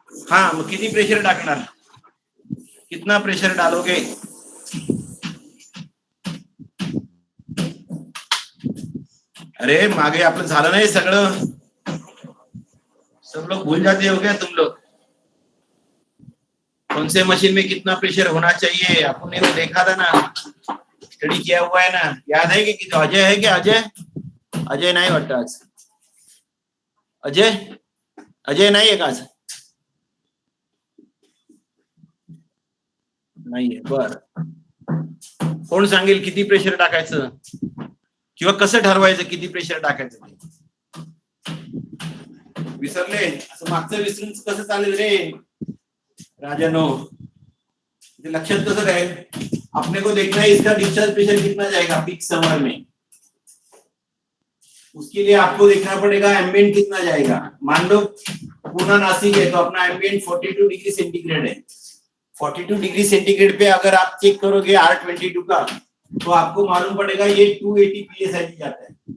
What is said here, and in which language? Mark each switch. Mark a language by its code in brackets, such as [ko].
[mr] हाँ, मग किती प्रेशर टाकणार, [hi] कितना प्रेशर डालोगे? [mr] अरे मागे आपलं झालं नाही सगळं, [hi] सब लोग भूल जाते हो क्या तुम लोग? कौन से मशीन में कितना प्रेशर होना चाहिए आपने वो देखा था ना, स्टडी किया हुआ है ना, याद है कि अजय है क्या? [mr] अजय नाही वाटतं आज, अजय नाही आहे का आज? नाहीये, बर, कोण सांगेल किती प्रेशर टाकायचं किंवा कसं ठरवायचं किती प्रेशर टाकायचं ते? विसरले? असं मागचं विसरून कसं चालेल रे राजानो, लक्षात कसं राहील? [hi] अपने को देखना है इसका डिस्चार्ज प्रेशर कितना जाएगा पीक समर में, उसके लिए आपको देखना पड़ेगा एम्बिएंट कितना जाएगा। मान लो पूना नासिक है तो अपना एम्बिएंट 42 डिग्री सेंटीग्रेड है, 42 डिग्री सेंटीग्रेड पे अगर आप चेक करोगे R22 का, तो आपको मालूम पड़ेगा ये 280 psi जाता है।